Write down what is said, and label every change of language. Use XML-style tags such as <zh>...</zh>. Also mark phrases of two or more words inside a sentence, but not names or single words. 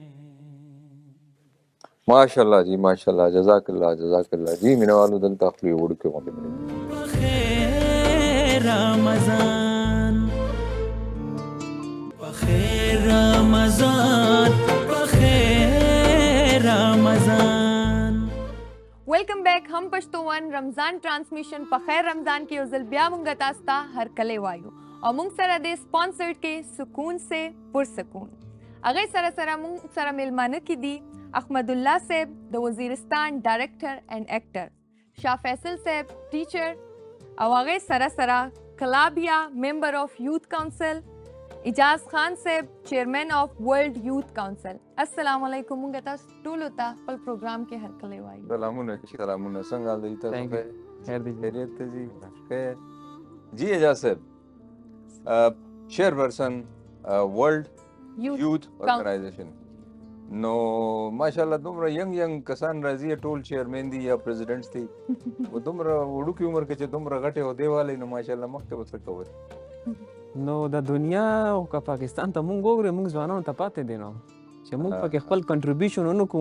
<ur>ماشاءاللہ جی ماشاءاللہ،</ur> <ar>جزاک اللہ جزاک اللہ</ar> <ur>جی مینا والو دل تخلی اڑ کے وقت</ur> <ps>بخیر رمضان، بخیر رمضان، بخیر رمضان۔</ps> <en>welcome back,</en> <ur>ہم</ur> <ps>پښتون رمضان ټرانسمیشن په خیر رمضان کې یو ځل بیا مونږ تاسو ته هرکلی وایو او مونږ سره د سپانسرډ کې</ps> <ur>سکون سے پرسکون،</ur> <ps>هغې سره سره مونږ سره میلمانه کې دي احمد الله صاحب د وزیرستان</ps> <en>director and actor,</en> <ps>شاه فیصل صاحب ټیچر، او هغې سره سره کلابیا</ps> <en>member of youth council,</en> <ps>اجاز خان صاحب</ps> <en>chairman of world youth council.</en> <ar>السلام علیکم،</ar> <ps>مونږ تاسو ټولو ته خپل پروګرام کې هرکلی وایو۔ سلامونه سلامونه، څنګه حال دی تاسو؟ خیر دی خیریت ته جی؟ خیر جی اجاز صاحب،</ps> <en>chairperson world youth organization,</en> <ps>نو ماشاءالله دومره ینګ کسان راځي، ټول چیئرمین دي یا پریزیډنټس دي، و دومره وړوکې عمر کې چې دومره غټې عہدې والي، نو ماشاءالله مخکې به څه کوئ؟ نو د دنیا او که پاکستان ته مونږ وګورو، مونږ ځوانانو ته پاتې دی نو چې مونږ پکې خپل کنټریبیوشن ونکړو،</ps>